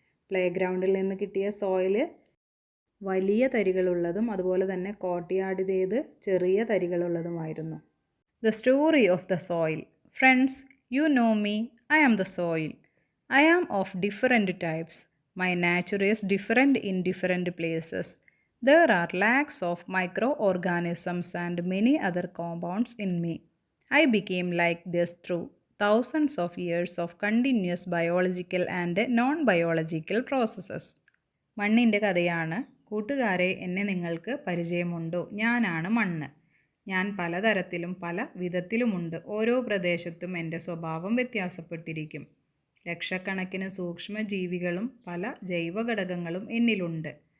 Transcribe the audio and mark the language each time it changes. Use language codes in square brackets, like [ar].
[ml] Play ഗ്രൗണ്ടിൽ നിന്ന് കിട്ടിയ സോയിൽ വലിയ തരികളുള്ളതും അതുപോലെ തന്നെ കോർട്ട്യാർഡിലേത് ചെറിയ തരികളുള്ളതുമായിരുന്നു. [en] The story of the soil. Friends, you know me, I am the soil. I am of different types. My nature is different in different places. There are lakhs of microorganisms and many other compounds in me. I became like this through thousands of years of continuous biological and non-biological processes. [ml] മണ്ണിൻ്റെ കഥയാണ്. കൂട്ടുകാരെ, എന്നെ നിങ്ങൾക്ക് പരിചയമുണ്ടോ? ഞാനാണ് മണ്ണ്. ഞാൻ പലതരത്തിലും പല വിധത്തിലുമുണ്ട്. ഓരോ പ്രദേശത്തും എൻ്റെ സ്വഭാവം വ്യത്യാസപ്പെട്ടിരിക്കും. ലക്ഷക്കണക്കിന് സൂക്ഷ്മജീവികളും പല ജൈവഘടകങ്ങളും എന്നിലുണ്ട്.